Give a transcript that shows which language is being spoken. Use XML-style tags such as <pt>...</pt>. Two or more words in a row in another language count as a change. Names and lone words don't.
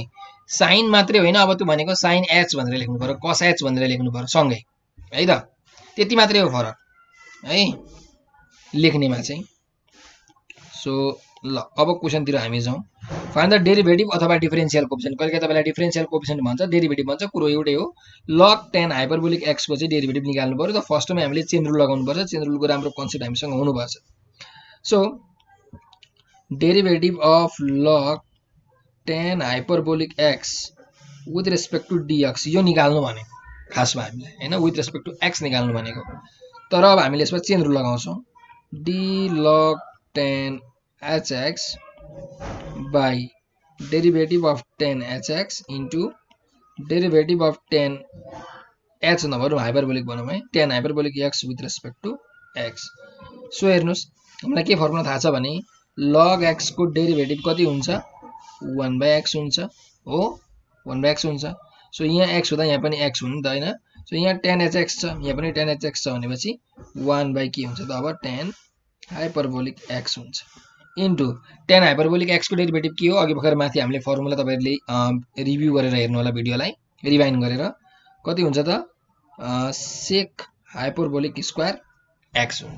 <ne>sin मात्रै होइन, अब त्यो भनेको sin h भनेर लेख्नु पर्यो, cos h भनेर लेख्नु पर्यो सँगै है त। त्यति मात्रै हो फरक है लेख्नेमा चाहिँ। सो ल अब क्वेशनतिर हामी जाउँ।</ne> <en>find the derivative</en> <ne>अथवा</ne> <en>differential coefficient.</en> <ne>कहिले तपाईलाई</ne> <en>differential coefficient</en> <ne>भन्छ, डेरिभेटिभ भन्छ, कुरो एउटै हो। log tan हाइपरबोलिक x को चाहिँ डेरिभेटिभ निकाल्नु पर्यो। त फर्स्टमै हामीले</ne> <en>chain rule</en> <ne>लगाउनु पर्छ। चेन रुलको राम्रो कन्सेप्ट हामीसँग हुनुपर्छ।</ne> <en>so derivative of log tan hyperbolic x with respect to dx</en> <ne>यो निकाल्नु भनेको खासमा हामीलाई हैन,</ne> <en>with respect to x</en> <ne>निकाल्नु भनेको। तर अब हामीले यसमा</ne> <en>chain rule</en> <ne>लगाउँछौं।</ne> <en>d log tan hx by derivative of tan hx into derivative of tan h</en> <ne>नभएर हाइपरबोलिक भनौं है,</ne> <en>tan hyperbolic x with respect to x.</en> <ne>सो हेर्नुस् हामीलाई के फर्मुला थाहा छ भने log x को डेरिभेटिभ कति हुन्छ 1/x हुन्छ हो, 1/x हुन्छ। सो यहाँ x हुँदा यहाँ पनि x हुनु नि त हैन। सो यहाँ tan hx छ, यहाँ पनि tan hx छ भनेपछि 1 बाइ के हुन्छ त अब tan हाइपरबोलिक x हुन्छ इन्टु tan हाइपरबोलिक x को डेरिभेटिभ के हो, अघि भर्खर माथि हामीले फर्मुला तपाईहरुले रिभ्यु गरेर हेर्नु होला, भिडियोलाई रिवाइन्ड गरेर। कति हुन्छ त sec हाइपरबोलिक स्क्वायर x हुन्छ।</ne>